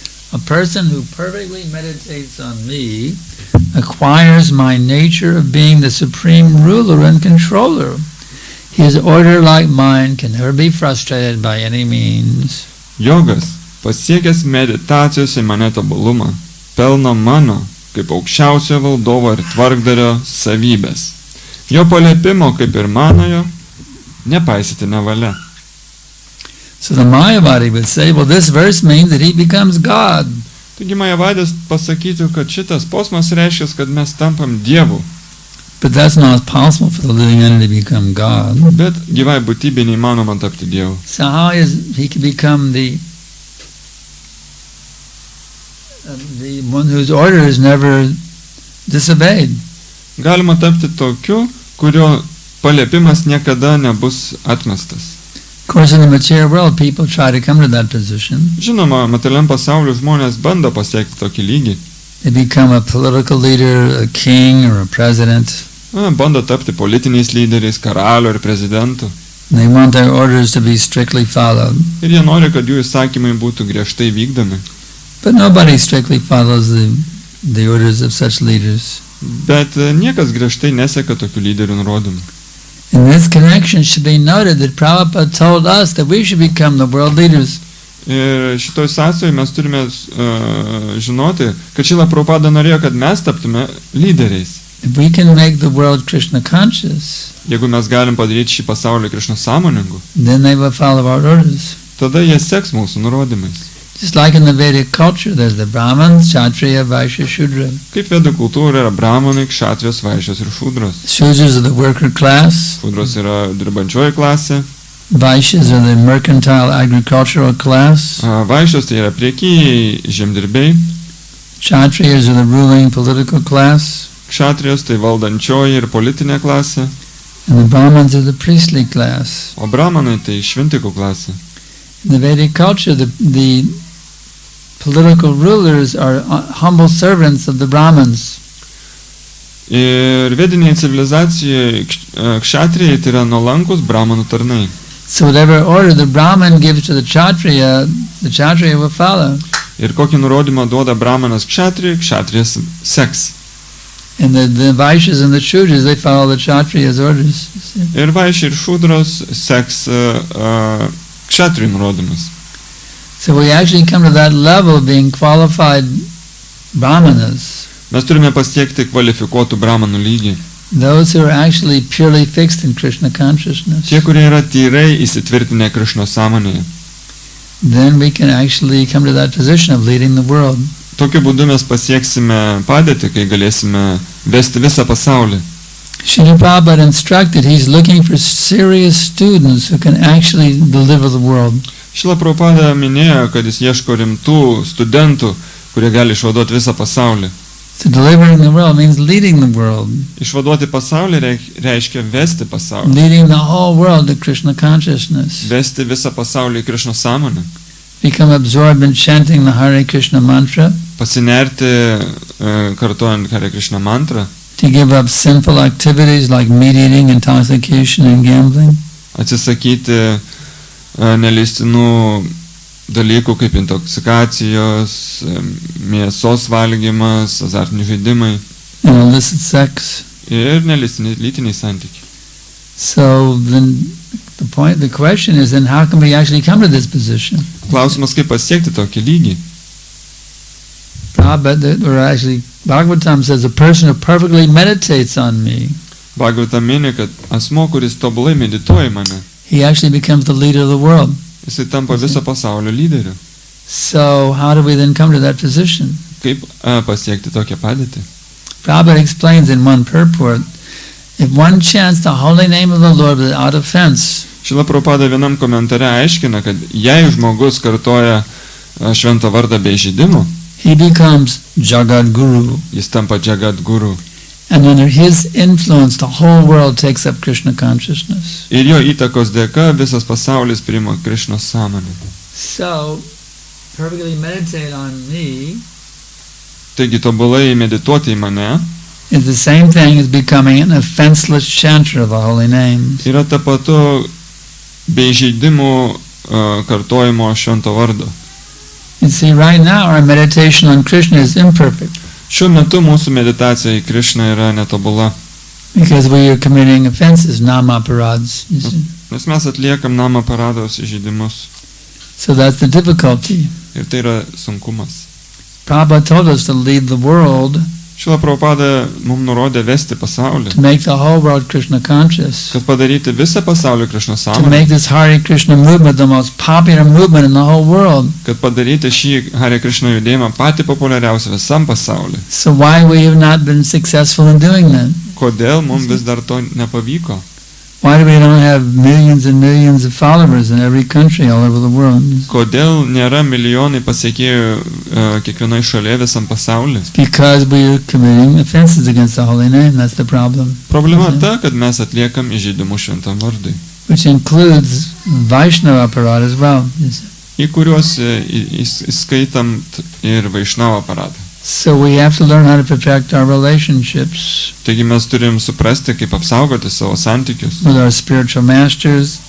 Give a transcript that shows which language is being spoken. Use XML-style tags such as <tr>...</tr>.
<en>A person who perfectly meditates on me acquires my nature of being the supreme ruler and controller. His order, like mine, can never be frustrated by any means.</en> <lt>Jogas, pasiekęs meditacijos į mane tobulumą, pelno mano, kaip aukščiausio valdovo ir tvarkdario savybės. Jo paliepimo, kaip ir manojo, nepaisyti nevalia.</lt> <en>So the Mayavadi would say, well, this verse means that he becomes God.</en> <lt>Taigi Majavadis pasakytų, kad šitas posmas reiškia, kad mes tampam Dievu.</lt> <en>But that's not possible for the living entity to become God.</en> <lt>Bet gyvai būtybė neįmanoma tapti Dievu.</lt> <en>So how is he can become the one whose order is never disobeyed?</en> <lt>Galima tapti tokiu, kurio paliepimas niekada nebus atmestas.</lt> <en>Of course, in the material world, people try to come to that position.</en> <lt>Žinoma, materialiam pasauliu žmonės bando pasiekti tokį lygį.</lt> <en>They become a political leader, a king, or a president.</en> <lt>Bando tapti politiniais lyderiais, karaliu ir prezidentu.</lt> <en>They want their orders to be strictly followed.</en> <lt>Ir jie nori, kad jų įsakymai būtų griežtai vykdomi.</lt> <en>But nobody strictly follows the orders of such leaders.</en> <lt>Bet niekas griežtai neseka tokių lyderių nurodymų.</lt> <en>In this connection should be noted that Prabhupada told us that we should become the world leaders.</en> <lt>Ir šitoj sąsajoj mes turime žinoti, kad Šrila Prabhupada norėjo, kad mes taptume lyderiais.</lt> <en>If we can make the world Krishna conscious,</en> <lt>Jeigu mes galim padaryti šį pasaulį Krišna sąmoningu,</lt> <en>then they will follow our orders.</en> <lt>tada jie seks mūsų nurodymais.</lt> <en>Just like in the Vedic culture, there's the Brahmins, Kshatriya, Vaishya, Shudra.</en> <lt>Kaip vedų kultūra yra brahmanai, kšatrijos, vaišės ir šudros.</lt> <en>Shudras are the worker class,</en> <lt>Šudros yra dirbančioji klasė,</lt> <en>Vaishyas are the mercantile agricultural class,</en> <lt>vaišės tai yra priekėjai, žemdirbiai,</lt> <en>Kshatriyas are the ruling political class,</en> <lt>kšatrijos tai valdančioji ir politinė klasė,</lt> <en>and the Brahmins are the priestly class.</en> <lt>o brahmanai tai šventikų klasė.</lt> <en>In the Vedic culture, the political rulers are humble servants of the Brahmins.</en> <lt>Ir vedinėje civilizacijoje kšatrijai tai yra nuolankus brahmanų tarnai.</lt> <en>So whatever order the Brahmin gives to the Kshatriya will follow.</en> <lt>Ir kokį nurodymą duoda brahmanas kšatrijai, kšatrijas seks.</lt> <en>And the Vaishyas and the Shudras, they follow the Kshatriya's orders. You see.</en> <lt>Ir vaišiai ir šudros seks kšatrijų nurodymus.</lt> <en>So we actually come to that level of being qualified Brahmanas,</en> <lt>Mes turime pasiekti kvalifikuotų brahmanų lygį.</lt> <en>those who are actually purely fixed in Krishna consciousness.</en> <lt>Tie, kurie yra tyrai įsitvirtinę Krišnos sąmonėje.</lt> <en>Then we can actually come to that position of leading the world.</en> <lt>Tokiu būdu mes pasieksime padėtį, kai galėsime vesti visą pasaulį.</lt> <en>Srila Prabhupada instructed, he's looking for serious students who can actually deliver the world.</en> <lt>Šila Prabhupada minėjo, kad jis ieško rimtų studentų, kurie gali išvaduoti visą pasaulį.</lt> <en>So delivering the world means leading the world,</en> <lt>Išvaduoti pasaulį reiškia vesti pasaulį.</lt> <en>leading the whole world to Krishna consciousness.</en> <lt>Vesti visą pasaulį į Krišnos sąmonę.</lt> <en>Become absorbed in chanting the Hare Krishna mantra,</en> <lt>Pasinerti kartuojant Hare Krishna mantrą.</lt> <en>to give up sinful activities like meat eating, intoxication, and gambling,</en> <lt>Atsisakyti neleistinų dalykų kaip intoksikacijos, mėsos valgymas, azartiniai žaidimai</lt> <en>and illicit sex.</en> <lt>ir neleistiniai lytiniai santykiai.</lt> <en>So then the question is then how can we actually come to this position?</en> <lt>Klausimas, kaip pasiekti tokį lygį.</lt> <en>Prabhupada, or actually Bhagavatam says, a person who perfectly meditates on me,</en> <lt>Bhagavata mini, kad asmo, kuris tobulai medituoja mane,</lt> <en>he actually becomes the leader of the world.</en> <lt>jisai tampa viso pasaulio lyderiu.</lt> <en>So how do we then come to that position?</en> <lt>Kaip pasiekti tokią padėtį?</lt> <en>Prabhupada explains in one purport, if one chants the holy name of the Lord without offense,</en> <lt>Šila Prabhupada vienam komentare aiškina, kad jei žmogus kartoja šventą vardą be įžeidimų,</lt> <en>he becomes Jagat Guru.</en> <lt>jis tampa Jagat Guru.</lt> <en>And under his influence, the whole world takes up Krishna consciousness.</en> <lt>Ir jo įtakos dėka visas pasaulis priima Krišnos sąmonę.</lt> <en>So, perfectly meditate on me</en> <lt>Taigi tobulai medituoti į mane</lt> <en>is the same thing as becoming an offenseless chanter of the holy names.</en> <lt>yra ta patu be įžeidimų kartojimo švento vardo.</lt> <en>You see, right now our meditation on Krishna is imperfect</en> <lt>Šiuo metu mūsų meditacija į Krišną yra netobula,</lt> <en>because we are committing offenses, nama-parads. You see?</en> <lt>nes mes atliekam nama parados įžeidimus.</lt> <en>So that's the difficulty.</en> <lt>Ir tai yra sunkumas.</lt> <en>Prabhupada told us to lead the world,</en> <lt>Šila Prabhupada mums nurodė vesti pasaulį,</lt> <en>to make the whole world Krishna conscious,</en> <lt>kad padaryti visą pasaulį Krišnos</lt> <en>to</en> <lt>sąmonę,</lt> <en>make this Hare Krishna movement the most popular movement in the whole world.</en> <lt>kad padaryti šį Hare Krishna judėjimą patį populiariausią visam pasauliu.</lt> <en>So why we have not been successful in doing that?</en> <lt>Kodėl mums vis dar to nepavyko?</lt> <en>Why do we don't have millions and millions of followers in every country all over the world?</en> <lt>Kodėl nėra milijonai pasiekėjų kiekvienoje šalyje visam pasauliu?</lt> <en>Because we are committing offenses against the holy name. That's the problem.</en> <lt>Problema ta, kad mes atliekam įžeidimus šventam vardui,</lt> <en>Which includes Vaishnava aparat as well. You see.</en> <lt>į kuriuos įskaitam ir Vaišnava aparatą.</lt> <en>So we have to learn how to protect our relationships</en> <lt>Taigi mes turim suprasti, kaip apsaugoti savo santykius</lt> <en>with our spiritual masters</en>